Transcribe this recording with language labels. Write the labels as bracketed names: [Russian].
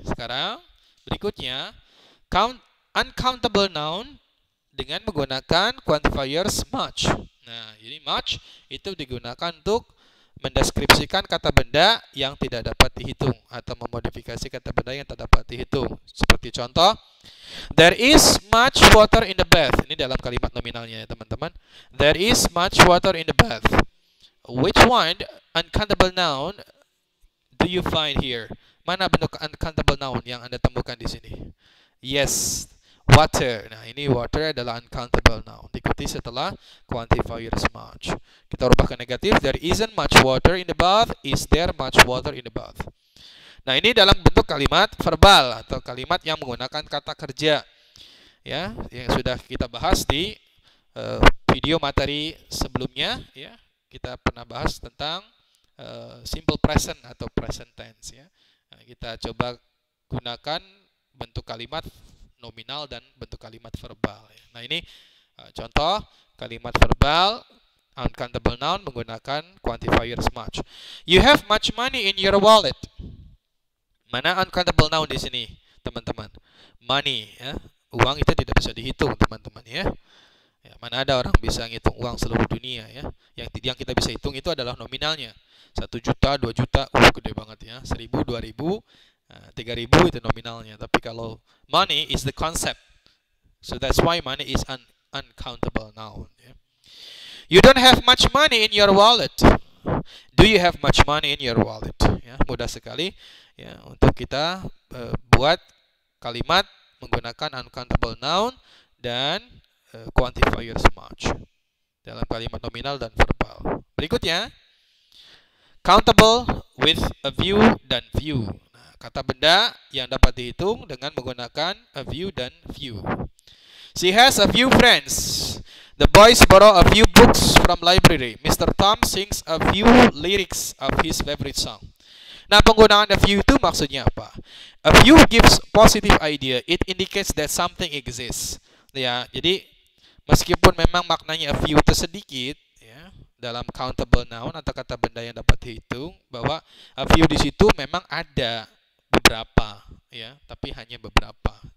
[Indonesian] Sekarang berikutnya uncountable noun dengan menggunakan quantifiers much. Nah, ini much itu digunakan untuk mendeskripsikan kata benda yang tidak dapat dihitung atau memodifikasi kata benda yang tak dapat dihitung. [English] Seperti contoh, there is much water in the bath. [Indonesian] Ini dalam kalimat nominalnya ya, teman-teman. [English] There is much water in the bath. Which one uncountable noun do you find here? [Indonesian] Mana bentuk uncountable noun yang Anda temukan di sini? [English] Yes, water. [Indonesian] Nah, ini water adalah uncountable noun. Diikuti setelah quantifiers much. Kita rubah ke negatif. [English] There isn't much water in the bath. Is there much water in the bath? [Indonesian] Nah, ini dalam bentuk kalimat verbal atau kalimat yang menggunakan kata kerja. Ya, yang sudah kita bahas di video materi sebelumnya ya. Kita pernah bahas tentang simple present atau present tense ya. Nah, kita coba gunakan bentuk kalimat nominal dan bentuk kalimat verbal ya. Nah, ini contoh kalimat verbal uncountable noun menggunakan quantifiers much. [English] You have much money in your wallet. [Indonesian] Mana uncountable noun di sini, teman-teman? Money ya. Uang itu tidak bisa dihitung, teman-teman ya. Ya, mana ada orang bisa ngitung uang seluruh dunia ya. Yang kita bisa hitung itu adalah nominalnya. 1 juta, 2 juta, gede banget ya. 1000, 2000, 3000 itu nominalnya. Tapi kalau [English] money is the concept. So that's why money is uncountable noun ya. You don't have much money in your wallet. Do you have much money in your wallet? [Indonesian] Ya, mudah sekali ya untuk kita buat kalimat menggunakan uncountable noun dan quantifiers much dalam kalimat nominal dan verbal. [English] Berikutnya, countable with a view dan view. [Indonesian] Nah, kata benda yang dapat dihitung dengan menggunakan a view dan view. [English] She has a few friends. The boys borrow a few books from library. Mr. Tom sings a few lyrics of his favorite song. [Indonesian] Nah, penggunaan a few itu maksudnya apa? [English] A few gives positive idea. It indicates that something exists. [Indonesian] Ya, jadi meskipun memang maknanya a few itu sedikit, ya, dalam countable noun atau kata benda yang dapat dihitung, bahwa a few di situ memang ada beberapa, ya, tapi hanya beberapa.